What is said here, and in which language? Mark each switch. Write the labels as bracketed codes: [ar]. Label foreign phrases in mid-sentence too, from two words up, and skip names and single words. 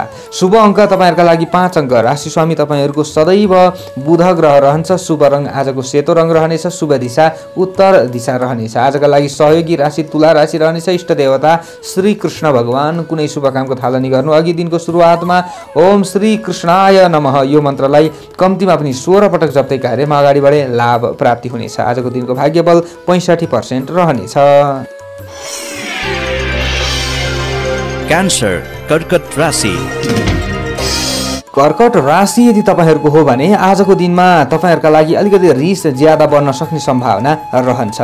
[ne] शुभ अङ्क तपाईहरुका लागि 5 अङ्क। राशि स्वामी तपाईहरुको सदैव बुध ग्रह रहन्छ। शुभ रङ आजको सेतो रङ रहनेछ। शुभ दिशा उत्तर दिशा रहनेछ। आजका लागि सहयोगी राशि तुला राशि रहनेछ। इष्ट देवता श्री कृष्ण भगवान। कुनै शुभ कामको थालनी गर्नु अघि दिनको सुरुवातमा [sa] ओम श्री कृष्णाय नमः [ne] यो मन्त्रलाई कम्तीमा पनि 16 पटक जप्दै कार्यमा अगाडि बढे लाभ प्राप्ति हुनेछ। आजको दिनको भाग्य बल 65% रहनेछ। क्यान्सर कर्कट राशि। कर्कट राशि यदि तपाईहरुको हो भने आजको दिनमा तपाईहरुका लागि अलिकति रिस ज्यादा बढ्न सक्ने सम्भावना रहन्छ।